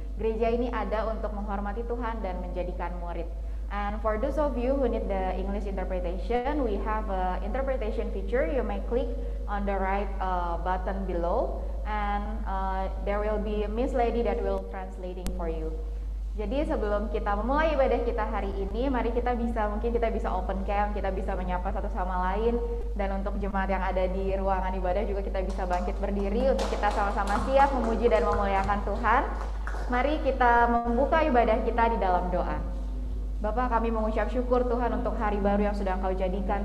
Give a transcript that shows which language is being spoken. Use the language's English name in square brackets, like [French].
[Indonesian] Gereja ini ada untuk menghormati Tuhan dan menjadikan murid. [English] And for those of you who need the English interpretation, we have a interpretation feature. You may click on the right button below, and there will be a Miss Lady that will translating for you. [Indonesian] Jadi sebelum kita memulai ibadah kita hari ini, mari mungkin kita bisa [English] open cam, [Indonesian] kita bisa menyapa satu sama lain, dan untuk jemaat yang ada di ruangan ibadah juga kita bisa bangkit berdiri untuk kita sama-sama siap memuji dan memuliakan Tuhan. Mari kita membuka ibadah kita di dalam doa. Bapak, kami mengucap syukur Tuhan untuk hari baru yang sudah Engkau jadikan.